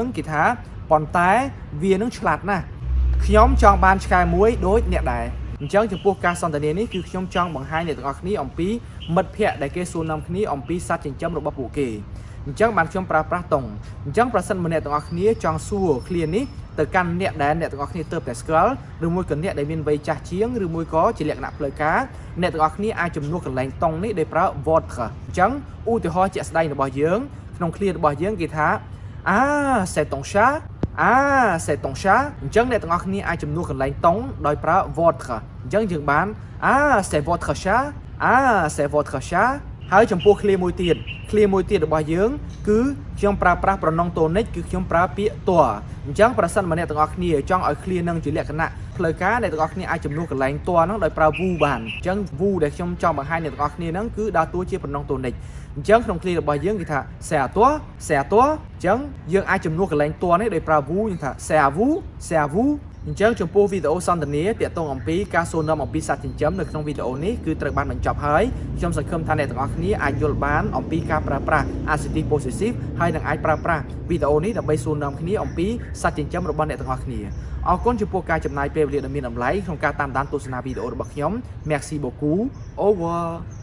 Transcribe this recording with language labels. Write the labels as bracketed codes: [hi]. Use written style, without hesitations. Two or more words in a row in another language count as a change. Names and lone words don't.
[km] គេថាប៉ុន្តែវានឹងឆ្លាតណាស់ខ្ញុំចង់បានឆ្កែមួយដូចអ្នកដែរអញ្ចឹងចំពោះការសន្ទនានេះគឺខ្ញុំចង់បង្ហាញអ្នកទាំងអស់គ្នាអំពីមិត្តភ័ក្តិដែលគេសួរនាំគ្នាអំពីសត្វចិញ្ចឹមរបស់ពួកគេអញ្ចឹងបានខ្ញុំប្រើប្រាស់តុងអញ្ចឹងប្រសិនបើអ្នកទាំងអស់គ្នាចង់សួរឃ្លានេះទៅកាន់អ្នកដែលអ្នកទាំងអស់គ្នាទើបតែស្គាល់ឬមួយក៏អ្នកដែលមានវ័យចាស់ជាងឬមួយក៏ជាលក្ខណៈផ្លូវការអ្នកទាំងអស់គ្នាអាចជំនួសកន្លែងតុងនេះដោយប្រើ votre អញ្ចឹងឧទាហរណ៍ជាក់ស្ដែងរបស់យើងក្នុងឃ្លារបស់យើងគេថា [fr] ah c'est ton chat ah c'est ton chat [km] អញ្ចឹងអ្នកទាំងអស់គ្នាអាចជំនួសកន្លែងតុងដោយប្រើ votre អញ្ចឹងយើងបាន [fr] ah c'est votre chat ah c'est votre chat [km] ហើយចំពោះឃ្លាមួយទៀតរបស់យើងគឺខ្ញុំប្រើប្រាស់ប្រណងតូ និកគឺខ្ញុំប្រើពាក្យតัวអញ្ចឹងប្រសិនបើអ្នកទាំងអស់គ្នាចង់ឲ្យឃ្លានឹងជាលក្ខណៈផ្លូវការអ្នកទាំងអស់គ្នាអាចជំនួសកន្លែងតัวហ្នឹងដោយប្រើ vous បានអញ្ចឹង vous ដែលខ្ញុំចង់បង្ហាញអ្នកទាំងអស់គ្នាហ្នឹងគឺដើរតួជាប្រណងតូនិកអញ្ចឹងក្នុងឃ្លារបស់យើងគេថា [fr] c'est à toi [km] អញ្ចឹងយើងអាចជំនួសកន្លែងតัวនេះដោយប្រើ vous យើងថា [fr] c'est à vous [km] អញ្ចឹងចំពោះវីដេអូសន្ទនាទាក់ទងអំពីការសួរនាំអំពីសត្វចិញ្ចឹមនៅក្នុងវីដេអូនេះគឺត្រូវបានបញ្ចប់ហើយខ្ញុំសង្ឃឹមថាអ្នកទាំងអស់គ្នាអាចយល់បានអំពីការប្រើប្រាស់ [en] adjective possessive [km] ហើយនឹងអាចប្រើប្រាស់វីដេអូនេះដើម្បីសួរនាំគ្នាអំពីសត្វចិញ្ចឹមរបស់អ្នកទាំងអស់គ្នាអរគុណចំពោះការចំណាយពេលវេលាដ៏មានតម្លៃក្នុងការតាមដានទស្សនាវីដេអូរបស់ខ្ញុំ [fr] Merci beaucoup. Au revoir.